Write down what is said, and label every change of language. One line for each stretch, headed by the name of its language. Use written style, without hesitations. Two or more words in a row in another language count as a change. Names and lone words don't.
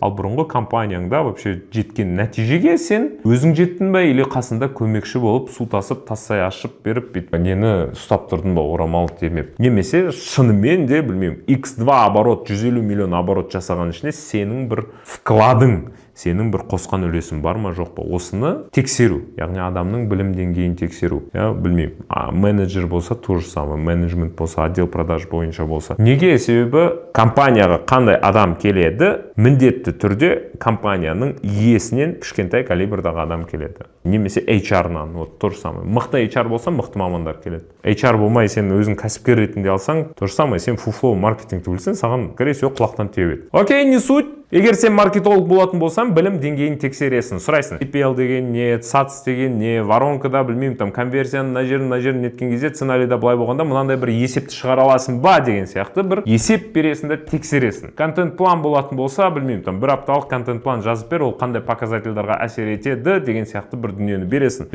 Kazakh: Ал бұрынғы компанияңда вообще жеткен нәтижеге сен өзің жеттің бе, или қасында көмекші болып су тасып, тассай ашып беріп, нені ұстап тұрдың ба, орамал демеп. Немесе шынымен де білмеймін, X2 оборот, 150 миллион оборот жасаған ішіне сенің бір вкладың, сенің бір қосқан үлесің бар ма жоқ па, осыны тексеру, яғни адамның білім деңгейін тексеру. Білмеймін, менеджер болса
Russian: то же самое,
Kazakh: менеджмент болса,
Russian: отдел продаж
Kazakh: бойынша болса. Неге? Себебі компанияға қандай адам келеді, міндетті түрде компанияның иесінен кішкентай калибрдағы адам келеді. Немесе HR-нан,
Russian: вот то же самое.
Kazakh: Мықты HR болса, мықты мамандар келеді. HR болмай сен өзің кәсіпкер ретінде алсаң,
Russian: то же самое,
Kazakh: сен фуфло маркетингті білсең, саған
Russian: скорее всего
Kazakh: құлақтан теуеді. Окей,
Russian: не суть.
Kazakh: Егер сен маркетолог болатын болсаң, білім деңгейін тексересің, сұрайсың. CPL деген не, SATS деген не, воронкада білмеймін, там конверсияны на жерін неткен кезде сценарийда былай болғанда мынандай бір есепті шығара аласың ба деген сияқты бір есеп бересің де тексересің. Контент план болатын болса, білмеймін, там бір апталық контент план жазып бер, ол қандай показательдарға әсер етеді деген сияқты бір дүниені бересің.